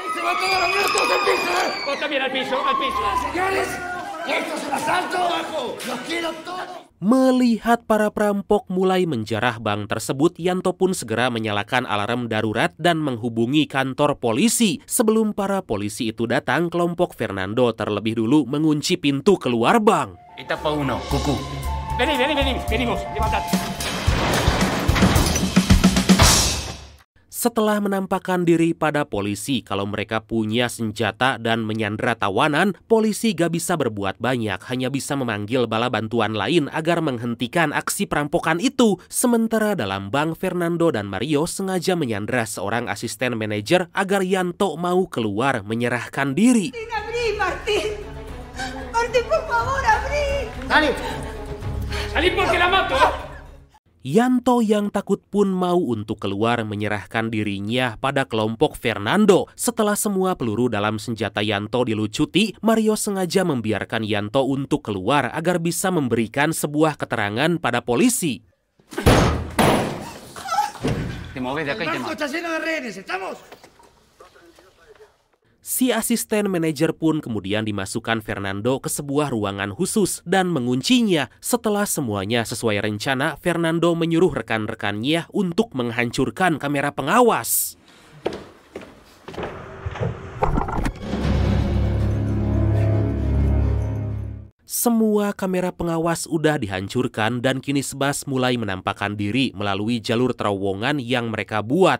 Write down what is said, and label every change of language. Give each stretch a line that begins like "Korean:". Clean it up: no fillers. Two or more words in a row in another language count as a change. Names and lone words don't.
Indonesian: Melihat para perampok mulai menjarah bank tersebut, Yanto pun segera menyalakan alarm darurat dan menghubungi kantor polisi. Sebelum para polisi itu datang, kelompok Fernando terlebih dulu mengunci pintu keluar bank.
Spanish: Etapa 1, Cucú. Venimos, levantad.
Indonesian: Setelah menampakkan diri pada polisi kalau mereka punya senjata dan menyandra tawanan, polisi gak bisa berbuat banyak, hanya bisa memanggil bala bantuan lain agar menghentikan aksi perampokan itu. Sementara dalam bank, Fernando dan Mario sengaja menyandra seorang asisten manajer agar Yanto mau keluar menyerahkan diri.
Spanish: Abrí, Martín, por favor, abrí. Salí porque la mato.
Indonesian: Yanto yang takut pun mau untuk keluar menyerahkan dirinya pada kelompok Fernando. Setelah semua peluru dalam senjata Yanto dilucuti, Mario sengaja membiarkan Yanto untuk keluar agar bisa memberikan sebuah keterangan pada polisi.
Spanish: Te mueves de acá y te mato. Está lleno de rehenes, ¿estamos?
Indonesian: Si asisten manajer pun kemudian dimasukkan Fernando ke sebuah ruangan khusus dan menguncinya. Setelah semuanya sesuai rencana, Fernando menyuruh rekan-rekannya untuk menghancurkan kamera pengawas. Semua kamera pengawas udah dihancurkan dan kini Sebas mulai menampakkan diri melalui jalur terowongan yang mereka buat.